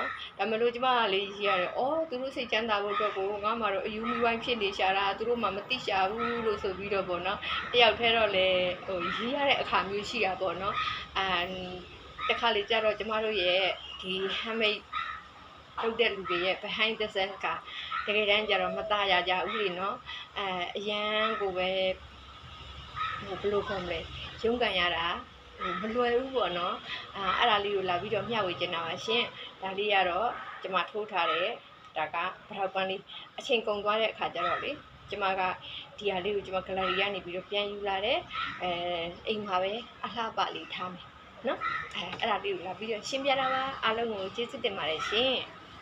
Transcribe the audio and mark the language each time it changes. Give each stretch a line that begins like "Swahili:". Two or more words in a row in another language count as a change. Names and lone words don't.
Burmese: ဒါမှမဟုတ်ကျမကလေရေးရတယ်သူတို့စိတ်ချမ်းသာဖို့အတွက်ကိုငါမှတော့အယူမီဝိုင်းဖြစ်နေရှာတာသူတို့မှမသိရှာဘူးလို့ဆိုပြီးတော့ပေါ့နော်တယောက် တည်းတော့လေရေးရတဲ့အခါမျိုးရှိတာပေါ့နော်တခါလေကျတော့ကျမတို့ရဲ့ဒီ handmade လုပ်တဲ့လူတွေရဲ့
English: behind the scenes
Burmese: ကတကယ်တမ်းကျတော့မသားရကြဘူးလေနော်အရန်ကိုပဲဘယ်လိုခေါ်မလဲရုန်းကန်ရတာမလွယ်ဘူးပေါ့နော်အဲ့ဒါလေးကိုလာပြီးတော့မျှဝေချင်တာပါရှင်ဒါလေးကတော့ကျမထိုးထားတယ်ဒါကပထောက်ပန်းလေးအချိန်ကုန်သွားတဲ့အခါကျတော့လေကျမကဒီဟာလေးကိုကျမ gallery ကနေပြီးတော့ပြန်ယူလာတယ်အိမ်မှာပဲအလှပလေးထားမယ်နော်အဲ့ဒါလေးကိုလာပြီးတော့ရှင်းပြတာပါအားလုံးကိုကျေးဇူးတင်ပါတယ်ရှင်